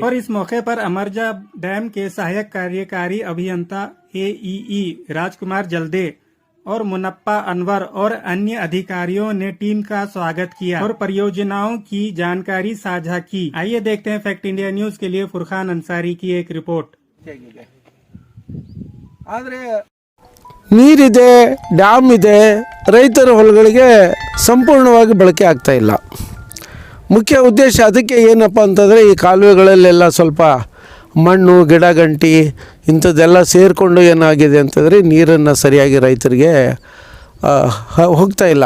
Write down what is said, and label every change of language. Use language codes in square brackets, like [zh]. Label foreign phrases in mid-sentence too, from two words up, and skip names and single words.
[hi] और इस मौके पर अमरजा डैम के सहायक कार्यकारी अभियंता AEE राजकुमार जल्दे और मुनप्पा अनवर और अन्य अधिकारियों ने टीम का स्वागत किया और परियोजनाओं की जानकारी साझा की। आइए देखते हैं फैक्ट इंडिया न्यूज के लिए फुरखान अंसारी की एक रिपोर्ट। [kn] ನೀರಿದೆ, ಡ್ಯಾಮ್ ಇದೆ, ರೈತರ ಹೊಲಗಳಿಗೆ ಸಂಪೂರ್ಣವಾಗಿ ಬಳಕೆ ಆಗ್ತಾ ಇಲ್ಲ. ಮುಖ್ಯ ಉದ್ದೇಶ ಅದಕ್ಕೆ ಏನಪ್ಪ ಅಂತಂದರೆ ಈ ಕಾಲುವೆಗಳಲ್ಲೆಲ್ಲ ಸ್ವಲ್ಪ ಮಣ್ಣು ಗಿಡ ಗಂಟಿ ಇಂಥದ್ದೆಲ್ಲ ಸೇರಿಕೊಂಡು ಏನಾಗಿದೆ ಅಂತಂದರೆ ನೀರನ್ನು ಸರಿಯಾಗಿ ರೈತರಿಗೆ ಹೋಗ್ತಾ ಇಲ್ಲ.